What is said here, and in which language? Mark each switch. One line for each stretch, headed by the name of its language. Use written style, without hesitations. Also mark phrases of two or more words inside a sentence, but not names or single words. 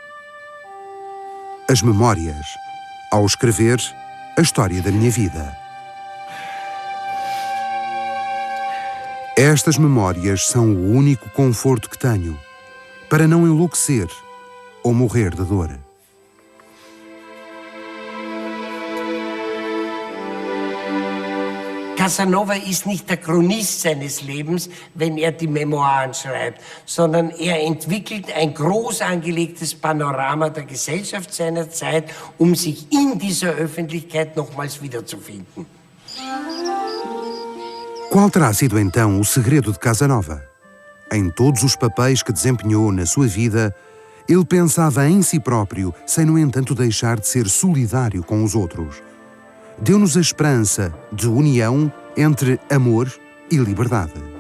Portuguese: As memórias, ao escrever a história da minha vida. Estas memórias são o único conforto que tenho para não enlouquecer ou morrer de dor.
German: Casanova ist nicht der Chronist seines Lebens, wenn er die Memoiren schreibt, sondern er entwickelt ein groß angelegtes Panorama der Gesellschaft seiner Zeit, um sich in dieser Öffentlichkeit nochmals wiederzufinden.
Portuguese: Qual terá sido então o segredo de Casanova? Em todos os papéis que desempenhou na sua vida, ele pensava em si próprio, sem, no entanto, deixar de ser solidário com os outros. Deu-nos a esperança de união entre amor e liberdade.